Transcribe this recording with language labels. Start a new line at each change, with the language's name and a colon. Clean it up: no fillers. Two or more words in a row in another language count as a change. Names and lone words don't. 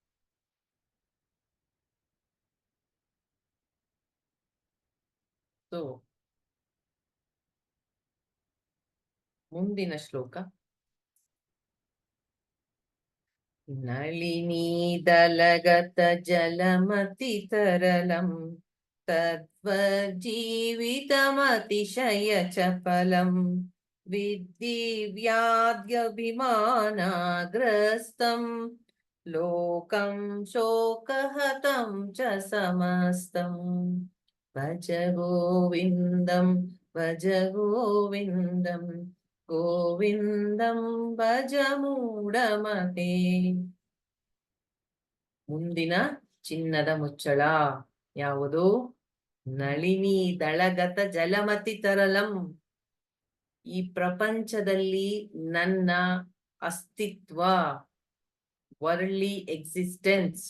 Kannada: ಸೊ ಮುಂದಿನ ಶ್ಲೋಕ.
Sanskrit: ನಳಿನೀದಲಗತ ಜಲಮತಿ ತರಲಂ ತದ್ವಜ್ಜೀವಿತಮತಿಶಯ ಚಪಲಂ ವಿದ್ಧಿ ವ್ಯಾಧ್ಯಭಿಮಾನಾಗ್ರಸ್ತಂ ಲೋಕಂ ಶೋಕಹತಂ ಚ ಸಮಸ್ತಂ. ಭಜ ಗೋವಿಂದಂ ಭಜ ಗೋವಿಂದಂ ಗೋವಿಂದಂ ಭಜ ಮೂಢಮತೆ.
Kannada: ಮುಂದಿನ ಚಿನ್ನದ ಮುಚ್ಚಳ ಯಾವುದು?
Sanskrit: ನಳಿನಿ ದಳಗತ ಜಲಮತಿ ತರಲಂ.
Kannada: ಈ ಪ್ರಪಂಚದಲ್ಲಿ ನನ್ನ ಅಸ್ತಿತ್ವ,
English: worldly existence.